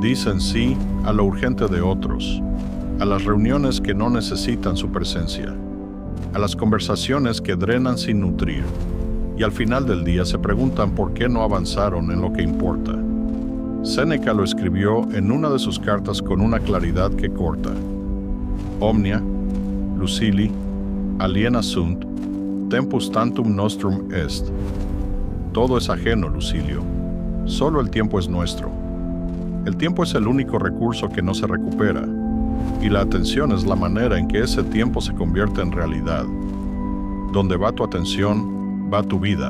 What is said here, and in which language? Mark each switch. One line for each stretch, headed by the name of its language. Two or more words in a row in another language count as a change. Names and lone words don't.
Spanish: Dicen sí a lo urgente de otros, a las reuniones que no necesitan su presencia, a las conversaciones que drenan sin nutrir, y al final del día se preguntan por qué no avanzaron en lo que importa. Séneca lo escribió en una de sus cartas con una claridad que corta.
Latin: Omnia, Lucili, aliena sunt, tempus tantum nostrum est.
Spanish: Todo es ajeno, Lucilio. Solo el tiempo es nuestro. El tiempo es el único recurso que no se recupera, y la atención es la manera en que ese tiempo se convierte en realidad. Donde va tu atención, va tu vida.